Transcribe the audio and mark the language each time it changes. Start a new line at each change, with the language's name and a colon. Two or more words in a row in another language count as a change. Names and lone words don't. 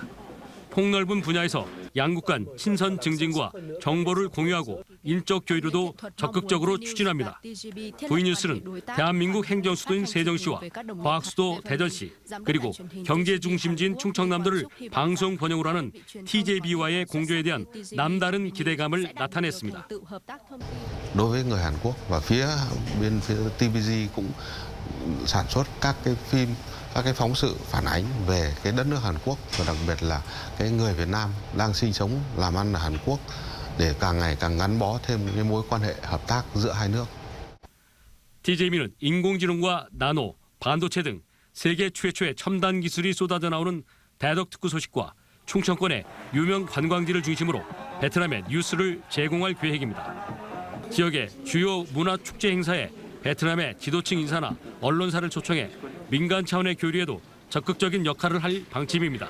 Korean: 폭넓은 분야에서 양국 간 친선 증진과 정보를 공유하고 인적 교류도 적극적으로 추진합니다. V뉴스는 대한민국 행정수도인 세정시와 과학수도 대전시, 그리고 경제 중심지인 충청남도를 방송 번영으로 하는 TJB와의 공조에 대한 남다른 기대감을 나타냈습니다.
Vietnamese: Đối với người Hàn Quốc và phía TVG cũng sản xuất các cái phim, các cái phóng sự phản ánh về cái đất nước Hàn Quốc và đặc biệt là cái người Việt Nam đang sinh sống làm ăn ở Hàn Quốc để càng ngày càng gắn bó thêm cái mối quan hệ hợp tác giữa hai nước.
Korean: TJB는 인공지능과 나노, 반도체 등 세계 최초의 첨단 기술이 쏟아져 나오는 대덕 특구 소식과 충청권의 유명 관광지를 중심으로 베트남에 뉴스를 제공할 계획입니다. 지역의 주요 문화 축제 행사에 베트남의 지도층 인사나 언론사를 초청해 민간 차원의 교류에도 적극적인 역할을 할 방침입니다.